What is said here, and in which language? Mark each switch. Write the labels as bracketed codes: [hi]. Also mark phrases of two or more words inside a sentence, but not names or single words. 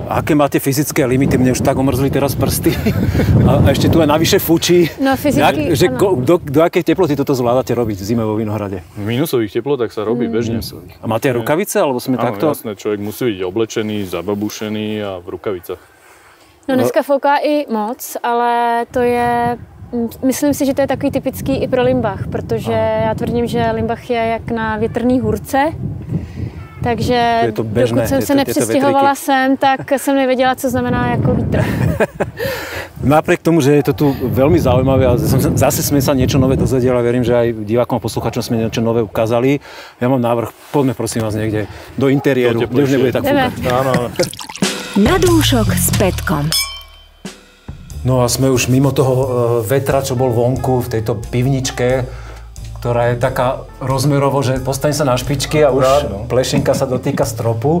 [sk] A aké máte fyzické limity? Mne už tak omrzli teraz prsty. A ešte tu aj navyše fučí. No fyzicky, do akej teploty toto zvládate robiť v zime vo vinohrade? V minusových teplotách sa robí bežne. A máte rukavice, alebo sme takto? Áno, jasné, človek musí byť oblečený, zababušený a v rukavicách. [cs] No dneska fouká i moc, ale to je... Myslím si, že to je takový typický i pro Limbach, protože já tvrdím, že Limbach je jak na větrný hůrce. Takže [sk] je to bežné, [cs] dokud jsem se nepřestěhovala sem, tak jsem nevěděla, co znamená jako vítr. [sk] Napriek tomu, že je to tu veľmi zaujímavé a zase sme sa niečo nové dozvedeli a verím, že aj divákom a posluchačom sme niečo nové ukázali. Ja mám návrh, poďme prosím vás niekde do interiéru, kde už nebude tak fúkať. Áno. Na dúšok s Petkom. No a sme už mimo toho vetra, čo bol vonku v tejto pivničke, ktorá je taká rozmerovo, že postaň sa na špičky a už plešinka sa dotýka stropu.